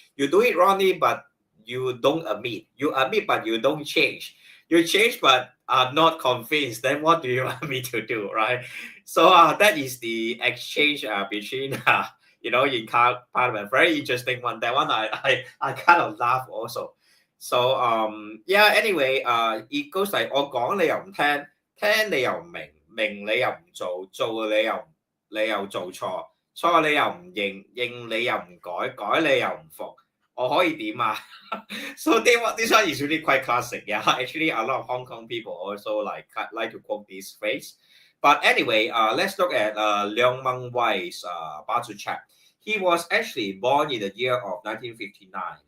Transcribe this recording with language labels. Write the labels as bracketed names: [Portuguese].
[English] You do it wrongly but you don't admit. You admit but you don't change. You change but are not convinced. Then what do you want me to do, right? So that is the exchange between in Parliament. Very interesting one. That one I kind of laugh also. So yeah, anyway, it goes like [Cantonese] 我講你又唔聽，聽你又唔明，明你又唔做，做你又做錯，錯你又唔認，認你又唔改，改你又唔服，我可以點啊？ [English] So this one is really quite classic. Yeah, actually a lot of Hong Kong people also like to quote this phrase. But anyway, let's look at Leong Mun Wai's Bazi chart. He was actually born in the year of 1959.